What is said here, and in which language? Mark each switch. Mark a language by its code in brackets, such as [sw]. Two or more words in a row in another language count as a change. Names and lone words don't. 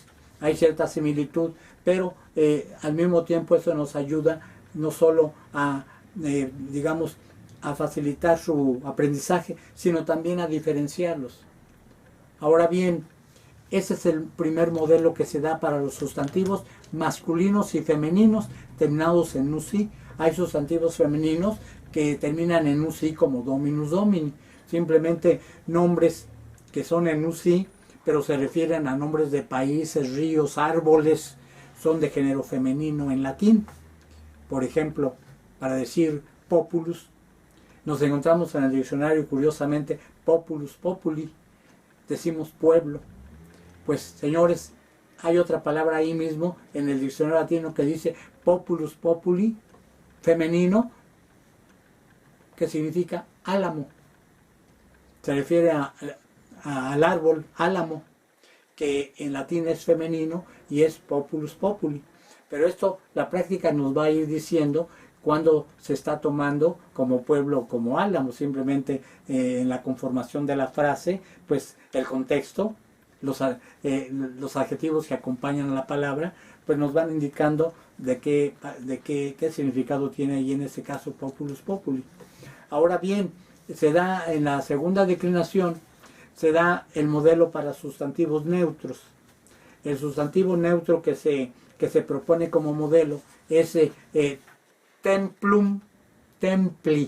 [es] Hay cierta similitud, pero al mismo tiempo eso nos ayuda no solo a, digamos, a facilitar su aprendizaje, sino también a diferenciarlos. Ahora bien, ese es el primer modelo que se da para los sustantivos masculinos y femeninos terminados en UCI. Hay sustantivos femeninos que terminan en UCI como [la] dominus domini, [es] simplemente nombres que son en UCI, pero se refieren a nombres de países, ríos, árboles, son de género femenino en latín. Por ejemplo, para decir populus, nos encontramos en el diccionario curiosamente [la] populus populi, [es] decimos pueblo. Pues señores, hay otra palabra ahí mismo en el diccionario latino que dice [la] populus populi, [es] femenino, que significa álamo. Se refiere al árbol, álamo, que en latín es femenino y es [la] populus populi. [es] Pero esto, la práctica nos va a ir diciendo cuando se está tomando como pueblo, como álamo, simplemente en la conformación de la frase, pues el contexto, los adjetivos que acompañan a la palabra, pues nos van indicando de qué significado tiene ahí en este caso [la] populus populi. [es] Ahora bien, se da en la segunda declinación, se da el modelo para sustantivos neutros. El sustantivo neutro que se propone como modelo es [la] templum, templi.